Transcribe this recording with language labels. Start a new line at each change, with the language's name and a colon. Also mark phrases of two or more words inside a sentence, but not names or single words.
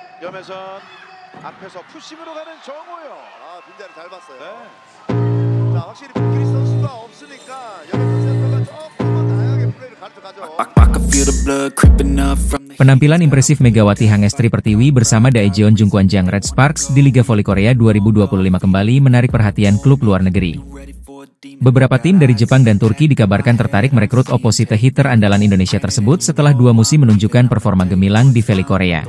Korean: 염혜선 앞에서 푸싱으로 가는 정호영. 아, 빈자리 잘 봤어요. 네. 자, 확실히 김기리 선수가 없으니까 염혜선 센터가 조금만 다양하게 플레이를 가져가죠.
Indonesian: Penampilan impresif Megawati Hangestri Pertiwi bersama Daejeon Jungkwanjang Red Sparks di Liga Voli Korea 2025 kembali menarik perhatian klub luar negeri. Beberapa tim dari Jepang dan Turki dikabarkan tertarik merekrut
English: opposite hitter
Indonesian: andalan Indonesia tersebut setelah 2 musim menunjukkan performa gemilang di Voli Korea.